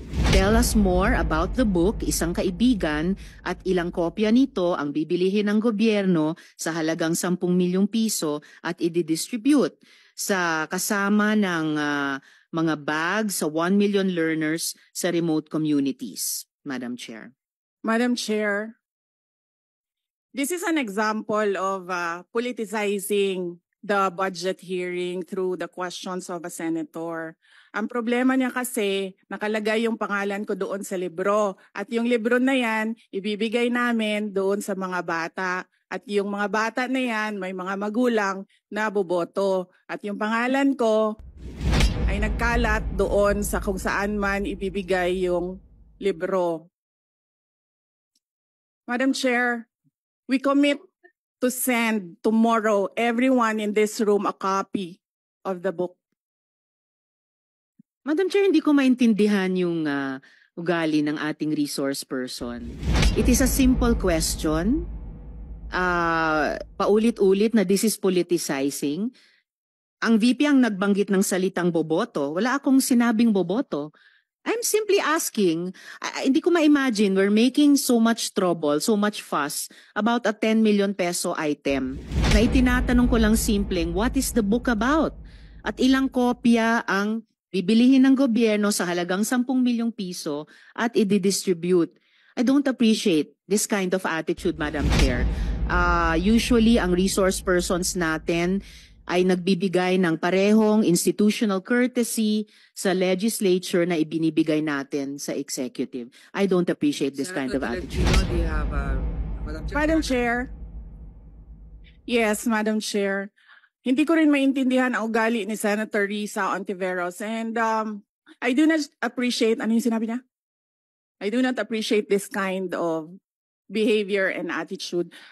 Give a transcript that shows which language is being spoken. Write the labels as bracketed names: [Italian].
[English] Tell us more about the book, [Filipino] isang kaibigan, at ilang kopya nito ang bibilihin ng gobyerno sa halagang 10 milyong piso at i-distribute sa kasama ng mga bags sa 1 million learners sa remote communities, Madam Chair. [English] Madam Chair, this is an example of politicizing the budget hearing through the questions of a senator. [Filipino] Ang problema niya kasi, nakalagay yung pangalan ko doon sa libro. At yung libro na yan, ibibigay namin doon sa mga bata. At yung mga bata na yan, may mga magulang na boboto. At yung pangalan ko ay nagkalat doon sa kung saan man ibibigay yung libro. [English] Madam Chair, we commit to send tomorrow everyone in this room a copy of the book. [Filipino] Madam Chair, hindi ko maintindihan yung ugali ng ating resource person. [English] It is a simple question. Paulit-ulit na this is politicizing. [Filipino] Ang VP ang nagbanggit ng salitang boboto. Wala akong sinabing boboto. [English] I'm simply asking, [Filipino] hindi ko ma-imagine [English] we're making so much trouble, so much fuss about a 10 million peso item [Filipino] na itinatanong ko lang simpleng, [English] what is the book about? [Filipino] At ilang kopya ang bibilihin ng gobyerno sa halagang 10 milyong piso at i-distribute. [English] I don't appreciate this kind of attitude, Madam Chair. [Filipino] Usually, ang resource persons natin ay nagbibigay ng parehong institutional courtesy sa legislature na ibinibigay natin sa executive. [English] I don't appreciate this kind of attitude. Do you have, Madam Chair. Yes, Madam Chair. [Filipino] Hindi ko rin maintindihan ang ugali ni Senator Risa Ontiveros. [English] And I do not appreciate, [Filipino] ano yung sinabi niya? [English] I do not appreciate this kind of behavior and attitude.